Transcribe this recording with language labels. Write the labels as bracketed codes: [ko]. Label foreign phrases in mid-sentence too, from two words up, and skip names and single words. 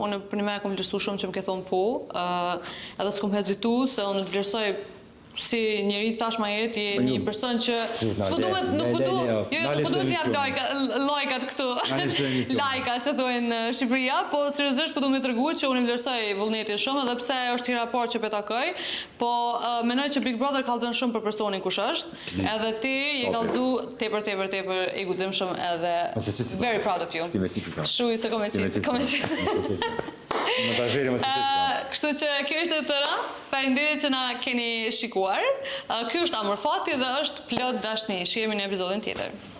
[sq] Unë për një me kom vlerësu shumë që më ke thonë po. Edhe s'kom hezitu se unë të vlerësoj si njëri thash ma herët, je një person që nuk po duhet t'jap lajkat këtu. Lajkat që thojnë në Shqipëria, po seriozisht po du me tregu që unë i vlerësoj vullnetin shumë, edhe pse është hira parë që petakoj, po menoj që Big Brother kallëzon shumë për personin kush është, edhe ti je kallëzu tepër i guximshëm edhe [en] very proud of you. [sq] Shuj se kështu që kjo ishte tëra, faleminderit që na keni shikuar. Ky është Amor Fati dhe është plot dashni. Shihemi në episodin tjetër.